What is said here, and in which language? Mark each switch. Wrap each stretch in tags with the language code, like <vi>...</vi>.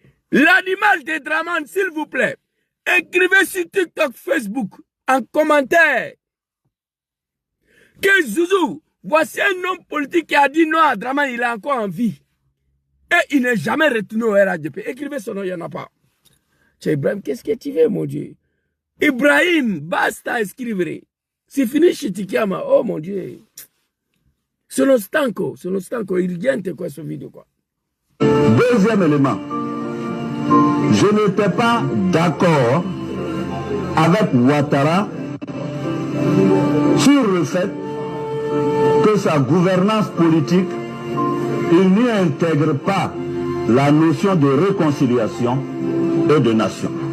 <fr>L'animal de Dramane, s'il vous plaît. Écrivez sur TikTok, Facebook, en commentaire. Que Zouzou, voici un homme politique qui a dit non à Dramane, il est encore en vie. Et il n'est jamais retourné au RADP. Écrivez son nom, il n'y en a pas. Tchè Ibrahim, qu'est-ce que tu veux, mon Dieu? Ibrahim,</fr> <it>basta scrivere.</it> <fr>C'est fini Chitikiama. Oh mon Dieu.</fr> <it>Sono stanco, urgente questo video qua.</it> <fr>Deuxième élément. Je n'étais pas d'accord avec Ouattara sur le fait que sa gouvernance politique, il n'y intègre pas la notion de réconciliation et de nation.</fr>